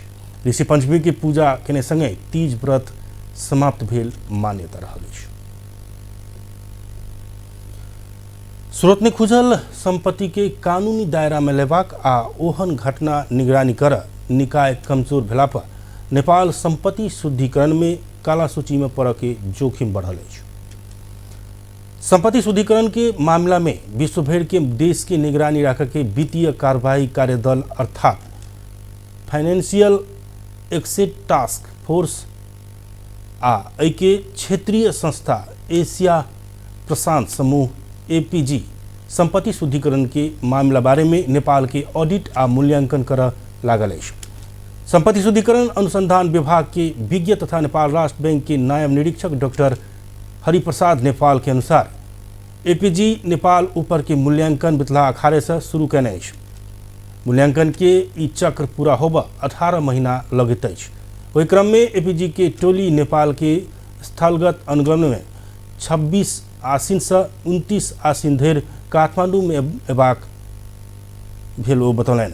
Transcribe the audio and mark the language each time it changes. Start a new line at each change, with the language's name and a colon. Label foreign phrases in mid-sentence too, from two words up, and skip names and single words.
Maithili: ऋषि पंचमी के पूजा केने संगे तीज व्रत समाप्त भेल मान्यता रहल अछि। स्रोत ने खुजल संपत्ति के कानूनी दायरा में लेबाक आ ओहन घटना निगरानी कर निकाय कमजोर भेला पर नेपाल संपत्ति शुद्धिकरण में काला सूची में पड़े के जोखिम बढ़ल अछि। संपत्ति शुद्धिकरण के मामला में विश्व भर के देश के निगरानी रख के वित्तीय कार्यवाही कार्यदल अर्थात फाइनेंशियल एक्सेट टास्क फोर्स आ के क्षेत्रीय संस्था एशिया प्रशांत समूह एपीजी संपत्ति शुद्धिकरण के मामला बारे में नेपाल के ऑडिट आ मूल्यांकन कर लागल अछि। संपत्ति शुद्धिकरण अनुसंधान विभाग के विज्ञ तथा नेपाल राष्ट्र बैंक के नायब निरीक्षक डॉक्टर हरिप्रसाद नेपाल के अनुसार एपीजी नेपाल ऊपर के मूल्यांकन बितला अखाड़े से शुरू कने अछि। मूल्यांकन के ई चक्र पूरा होबा 18 महीना लगैत अछि। ओहि क्रम में एपीजी के टोली नेपाल के स्थलगत अनुगमन में 26 आसिन से 29 आसिन धरि काठमांडू में एबाक भेल ओ बतौलनि।